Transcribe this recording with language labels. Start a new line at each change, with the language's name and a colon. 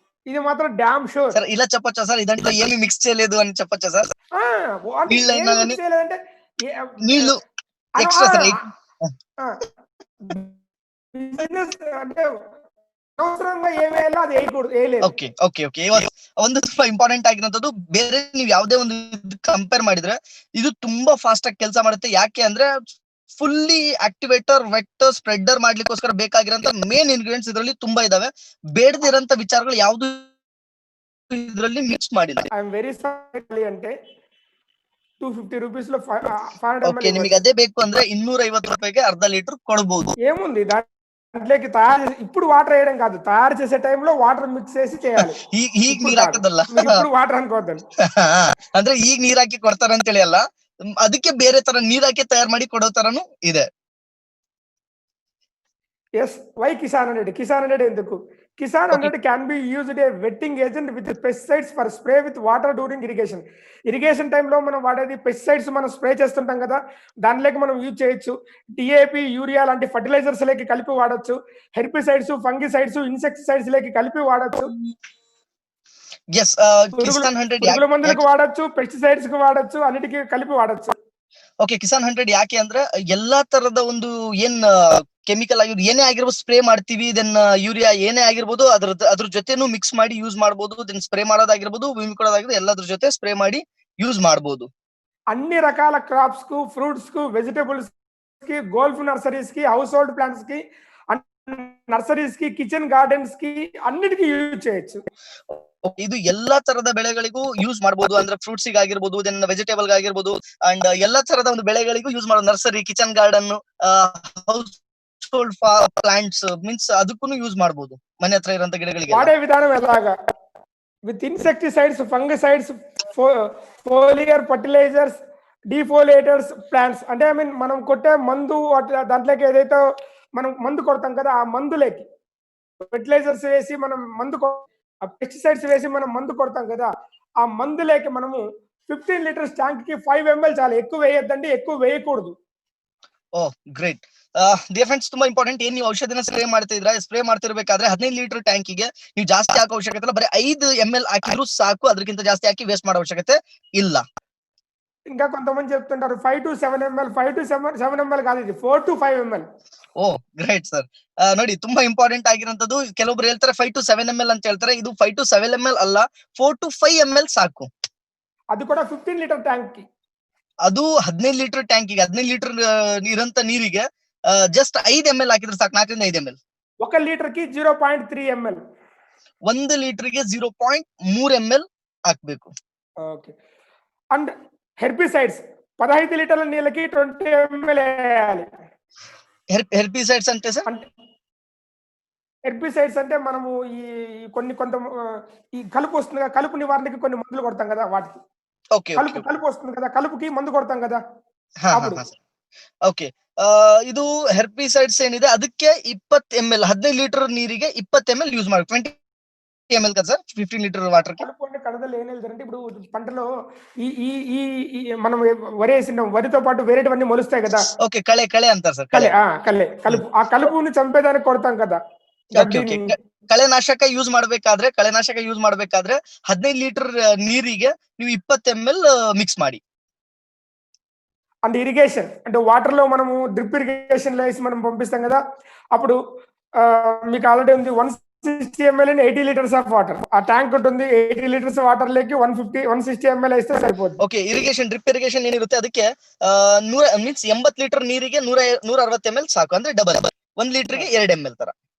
Telugu: ఇది మాత్రం
English: Damn sure.
Telugu: Sir ఇలా చెప్పొచ్చా సార్, ఇదంతా ఏమి మిక్స్ చేయలేదు అని చెప్పొచ్చా సార్? అంటే నీళ్ళైనా ఏం కానీ మిక్స్ చేయలేదంటే నీళ్లు ఎక్స్ట్రా సార్. బిజినెస్ అంటే అనవసరంగా ఏమేయాలో అది వేయకూడదు, వేయలేదు.
Kannada: ಓಕೆ ಓಕೆ ಓಕೆ ಒಂದು ತುಂಬಾ ಇಂಪಾರ್ಟೆಂಟ್ ಆಗಿರೋಂಥದ್ದು, ಬೇರೆ ನೀವು ಯಾವುದೇ ಒಂದು ಕಂಪೇರ್ ಮಾಡಿದ್ರೆ ಇದು ತುಂಬಾ ಫಾಸ್ಟ್ ಆಗಿ ಕೆಲಸ ಮಾಡುತ್ತೆ. ಯಾಕೆ ಅಂದ್ರೆ fully activator vector spreader ಮಾಡ್ಲಿಕ್ಕೋಸ್ಕರ ಬೇಕಾಗಿರೋಂತ main ingredients ಇದರಲ್ಲಿ ತುಂಬಾ ಇದಾವೆ. ಬೇಡದಿರೋಂತ ವಿಚಾರಗಳು ಯಾವ್ದು ಇದರಲ್ಲಿ ಮಿಕ್ಸ್ ಮಾಡಿಲ್ಲ.
English: I am very sorry
Telugu: అంటే 250 రూపీస్ లో 500 ಓಕೆ,
English: ml
Kannada: ನಿಮಗೆ ಅದೇ ಬೇಕು ಅಂದ್ರೆ 250 ರೂಪಾಯಿಗೆ ಅರ್ಧ ಲೀಟರ್ ಕೊಡಬಹುದು.
Telugu: ఏముంది దాంట్లోకి తయారు ఇప్పుడు వాటర్ వేయడం కాదు, తయారు చేసే టైంలో వాటర్ మిక్స్ చేసి చేయాలి.
Kannada: ಈಗ ನೀರ್ ಹಾಕೋದಲ್ಲ,
Telugu: ఇప్పుడు వాటర్ అనుకోవద్దండి.
Kannada: ಅಂದ್ರೆ ಈಗ ನೀರ್ ಹಾಕಿ ಕೊಡ್ತಾರ ಅಂತೇಳಿ ಅಲ್ಲ, ಅದಕ್ಕೆ ಬೇರೆ ತರ ನೀರ್ ಹಾಕಿ ತಯಾರು ಮಾಡಿ ಕೊಡೋ ತರನು ಇದೆ.
Telugu: Yes, why Kisan 100? కిసాన్ 100 ఎందుకు?
English: Kisan 100 can be used a wetting agent with pesticides for spray with water during irrigation.
Telugu: Irrigation టైంలో మనం వాడేది పెస్టిసైడ్స్, మనం స్ప్రే చేస్తుంటాం కదా, దానిలోకి మనం యూజ్ చేయొచ్చు. డిఏపి, యూరియా లాంటి ఫర్టిలైజర్స్ లేకి కలిపి వాడచ్చు. హెర్బిసైడ్స్, ఫంగిసైడ్స్, ఇన్సెక్టిసైడ్స్ లేకి కలిపి వాడచ్చు. ఎస్, కిసాన్ 100 పురుగుల మందులకు వాడచ్చు, పెస్టిసైడ్స్ కి వాడచ్చు, అన్నిటికీ కలిపి వాడచ్చు.
Kannada: ಓಕೆ, ಕಿಸಾನ್ 100 ಯಾಕೆ ಅಂದ್ರೆ ಎಲ್ಲಾ ತರದ ಒಂದು ಏನ್ ಕೆಮಿಕಲ್ ಆಗಿರ್ಬೋದು, ಏನೇ ಆಗಿರ್ಬೋದು ಸ್ಪ್ರೇ ಮಾಡ್ತೀವಿ, ದೆನ್ ಯೂರಿಯಾ ಏನೇ ಆಗಿರ್ಬೋದು ಅದ್ರ ಜೊತೆನೂ ಮಿಕ್ಸ್ ಮಾಡಿ ಯೂಸ್ ಮಾಡಬಹುದು. ದೆನ್ ಸ್ಪ್ರೇ ಮಾಡೋದಾಗಿರ್ಬೋದು, ಭೂಮಿ ಕೊಡೋದಾಗಿರ್ಬೋದು, ಎಲ್ಲದ್ರ ಜೊತೆ ಸ್ಪ್ರೇ ಮಾಡಿ ಯೂಸ್ ಮಾಡಬಹುದು.
Telugu: అన్ని రకాల క్రాప్స్ కు, ఫ్రూట్స్ కు, వెజిటబుల్స్ కి, గోల్ఫ్ నర్సరీస్ కి, హౌస్ హోల్డ్ ప్లాంట్స్ కి, నర్సరీస్ కి, కిచెన్ గార్డెన్స్ కి, అన్నిటికీ యూజ్ చేయొచ్చు.
Kannada: ಇದು ಎಲ್ಲಾ ತರದ ಬೆಳೆಗಳಿಗೂ ಯೂಸ್ ಮಾಡಬಹುದು. ಅಂದ್ರೆ ಫ್ರೂಟ್ಸ್ ಆಗಿರ್ಬೋದು, ದೆನ್ ವೆಜಿಟೇಬಲ್ ಆಗಿರ್ಬೋದು, ಅಂಡ್ ಎಲ್ಲಾ ತರದ ಒಂದು ಬೆಳೆಗಳಿಗೂ ಯೂಸ್ ಮಾಡೋದು. Nursery, kitchen garden, house hold plants means ಅದಕ್ಕೂ ಯೂಸ್ ಮಾಡಬಹುದು, ಮನೆ ಹತ್ರ ಇರುವಂತ ಗಿಡಗಳಿಗೆ.
Telugu: వాడే విధానం ఎలాగా?
English: With insecticides, fungicides, foliar fertilisers, defoliators, plants.
Telugu: అంటే ఐ మీన్ మనం కొట్టే మందు దాంట్లోకి ఏదైతే మనం మందు కొడతాం కదా, ఆ మందులేకి ఫెర్టిలైజర్స్ వేసి మనం పెస్టిసైడ్స్ వేసి మనం మందు కొడతాం కదా, ఆ మందులేకి మనము 15 లీటర్స్ ట్యాంక్ కి 5 ml చాలు. ఎక్కువ వేయొద్దండి, ఎక్కువ వేయకూడదు.
English: oh great dear friends,
Kannada: ತುಂಬಾ ಇಂಪಾರ್ಟೆಂಟ್. ಏನ್ ನೀವು ಔಷಧಿನ ಸ್ಪ್ರೇ ಮಾಡ್ತಿದ್ರ, ಸ್ಪ್ರೇ ಮಾಡ್ತಿರ್ಬೇಕಾದ್ರೆ 15 ಲೀಟರ್ ಟ್ಯಾಂಕಿಗೆ ನೀವು ಜಾಸ್ತಿ ಹಾಕೋ ಅವಶ್ಯಕತೆ ಇಲ್ಲ. ಬರೀ 5 ml ಹಾಕಿದ್ರು ಸಾಕು, ಅದಕ್ಕಿಂತ ಜಾಸ್ತಿ ಹಾಕಿ ವೇಸ್ಟ್ ಮಾಡೋ ಅವಶ್ಯಕತೆ ಇಲ್ಲ.
Telugu: ఇంకా కొంతమంది చెప్తుంటారు 5 to 7 ml. 5 to 7 ml కాదు, ఇది 4 to 5 ml.
Kannada: O great sir. ನೋಡಿ, ತುಂಬಾ ಇಂಪಾರ್ಟೆಂಟ್ ಆಗಿರೋಂಥದ್ದು. ಕೆಲವೊಬ್ರು ಹೇಳ್ತಾರೆ 5 to 7 ml ಅಂತ ಹೇಳ್ತಾರೆ. ಇದು 5 to 7 ml ಅಲ್ಲ, 4 to 5 ml ಸಾಕು.
Telugu: అది కూడా 15 లీటర్ ట్యాంక్ కి.
Kannada: ಅದು 15 ಲೀಟರ್ ಟ್ಯಾಂಕಿಗೆ, 15 ಲೀಟರ್ ಇರಂತ ನೀರಿಗೆ ಜಸ್ಟ್ 5 ml ಹಾಕಿದ್ರೆ ಸಾಕು, 4 ರಿಂದ 5 ml.
Telugu: 1 లీటర్ కి 0.3 ml.
Kannada: 1 ಲೀಟರ್ಗೆ 0.3 ml ಹಾಕ್ಬೇಕು. ఓకే.
Telugu: అండ్ హెర్బిసైడ్స్ 15 లీటర్ల నీళ్ళకి 20 ml వేయాలి. హెర్బిసైడ్స్ అంటే సార్, అంటే హెర్బిసైడ్స్ అంటే మనము ఈ కొంత ఈ కలుపు వస్తుంది కదా, కలుపు నివారణకి కొన్ని మందులు కొడతాం కదా, వాటికి ఓకే కలుపు వస్తుంది కదా, కలుపుకి మందు కొడతాం కదా.
Kannada: ಓಕೆ, ಇದು ಹೆರ್ಬಿಸೈಡ್ಸ್ ಏನಿದೆ ಅದಕ್ಕೆ 20 ml, 15 ಲೀಟರ್ ನೀರಿಗೆ 20 ml ಯೂಸ್ ಮಾಡಿ.
Telugu: 20 ml కదా సార్, 15 లీటర్ వాటర్ కి. కలుపు అంటే కడదలు ఏం లేదంటే, ఇప్పుడు పంటలో ఈ ఈ ఈ మనం వరి వేసిన వరితో పాటు వేరేటివన్నీ మొలుస్తాయి కదా. ఓకే, కళే అంటారు సార్. కలుపు, ఆ కలుపుని చంపేదానికి కొడతాం కదా.
Kannada: ಕಳೆನಾಶಕ ಯೂಸ್ ಮಾಡ್ಬೇಕಾದ್ರೆ 15 ಲೀಟರ್ ನೀರಿಗೆ ನೀವು 20 ml ಮಿಕ್ಸ್ ಮಾಡಿ.
Telugu: అండ్ ఇరిగేషన్ అంటే వాటర్‌లో మనము డ్రిప్ ఇరిగేషన్‌లో ఏసి మనం పంపిస్తాం గదా! అప్పుడు మీకు ఆల్రెడీ ఉంది
English: 160 ML in 80 litres of water.
Telugu: ఆ ట్యాంక్ ఉంటుంది. 80 లీటర్స్ వాటర్‌లోకి 150, 160 ఎంఎల్ ఏస్తే సరిపోద్ది.
Kannada: ಓಕೆ, ಡ್ರಿಪ್ ಇರಿಗೇಷನ್ ಏನಿರುತ್ತೆ ಅದಕ್ಕೆ 100 ಮೀನ್ಸ್ 80 ಲೀಟರ್ ನೀರಿಗೆ 160 ml ಸಾಕು. ಅಂದ್ರೆ ಡಬಲ್ 1 ಲೀಟರ್‌ಗೆ 2 ml ತರ.